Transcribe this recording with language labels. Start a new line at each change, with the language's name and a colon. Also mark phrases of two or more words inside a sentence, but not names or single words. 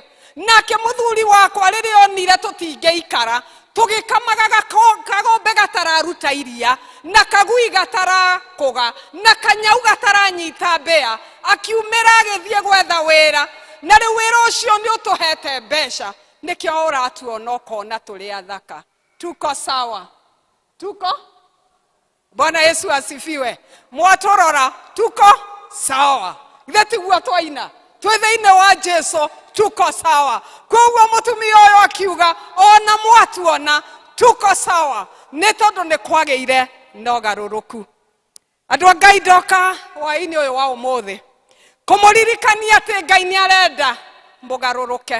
Kikuyu: Nake mũthuri wakwa rĩrĩa onire tũtingĩikara tũgĩkamaga kagombe gatararuta iria na kagui gatarakũga na kanyau gataranyita mbĩa, akiumĩra agĩthiĩ gwetha wĩra. Na rĩu wĩra ũcio nĩ ũtũhete mbeca, nĩkĩo ũratuona ũkona tũrĩ athaka.
Swahili: Tuko sawa? Tuko? Bwana Yesu asifiwe.
Kikuyu: Mwatũrora
Swahili: tuko sawa?
Kikuyu: Githĩ tiguo twaina twĩ thĩinĩ wa Jesũ?
Swahili: Tuko sawa.
Kikuyu: Koguo mũtumia ũyũ akiuga ona mwatuona
Swahili: tuko sawa
Kikuyu: nĩ tondũ nĩ kwagĩire na ũgarũrũku. Andũ a Ngai ndoka hwaĩ-inĩ ũyũ wa ũmũthĩ kũmũririkania atĩ Ngai nĩ arenda mũgarũrũke.